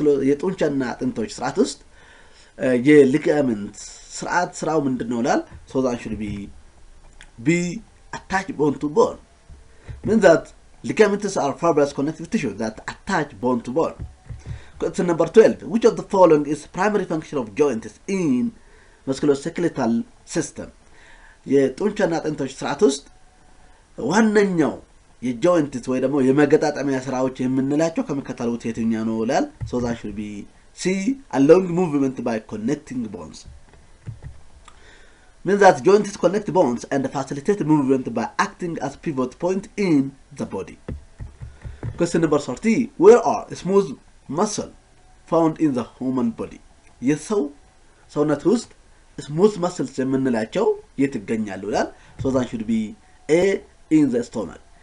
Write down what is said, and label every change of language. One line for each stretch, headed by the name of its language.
Amharic: የጡንቻና አጥንቶች ስርዓት ውስጥ የሊጋመንት ስርዓት ስራው ምንድነው ይላል።
English: So that should be B, attach bone to bone. Means that ligaments are fibrous connective tissue that attach bone to bone. Question number 12. Which of the following is primary function of joints in musculoskeletal system?
Amharic: የጡንቻና አጥንቶች ስርዓት ውስጥ ዋነኛው የጆይንትስ ወይ ደግሞ የመገጣጠሚያ ስራዎች የምንላቸው ከመከታተሉት የትኛው ነው ይላል።
English: So that should be C, allowing movement by connecting bones. Means that joints connect bones and facilitate movement by acting as pivot point in the body. Question number 30. Where are smooth muscle found in the human body?
Amharic: የሰው ሰውነት ውስጥ smooth muscles የምንላቸው የት ይገኛሉ ይላል።
English: So that should be A, in the stomach.